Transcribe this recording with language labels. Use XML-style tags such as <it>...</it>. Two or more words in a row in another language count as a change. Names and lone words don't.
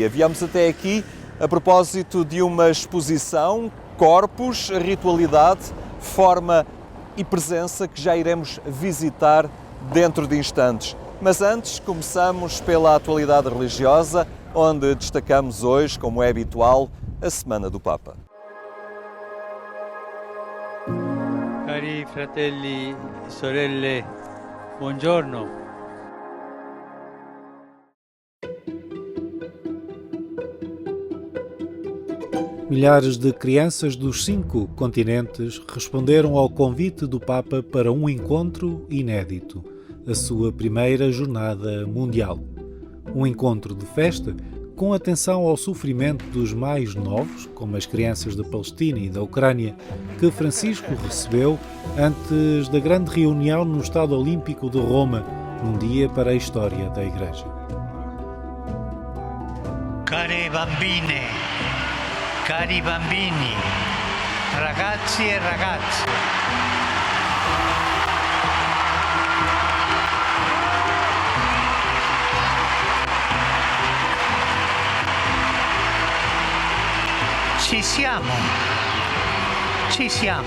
<pt>Viemos até aqui a propósito de uma exposição, Corpus, Ritualidade, Forma e Presença, que já iremos visitar dentro de instantes. Mas antes, começamos pela atualidade religiosa, onde destacamos hoje, como é habitual, a Semana do Papa.</pt> <it>Cari fratelli e sorelle, buongiorno.</it> <pt>Milhares de crianças dos 5 continentes responderam ao convite do Papa para um encontro inédito, a sua primeira jornada mundial. Um encontro de festa com atenção ao sofrimento dos mais novos, como as crianças da Palestina e da Ucrânia, que Francisco recebeu antes da grande reunião no Estádio Olímpico de Roma, num dia para a história da Igreja.</pt> <it>Care bambine, cari bambini, ragazzi e ragazze. Ci siamo.</it>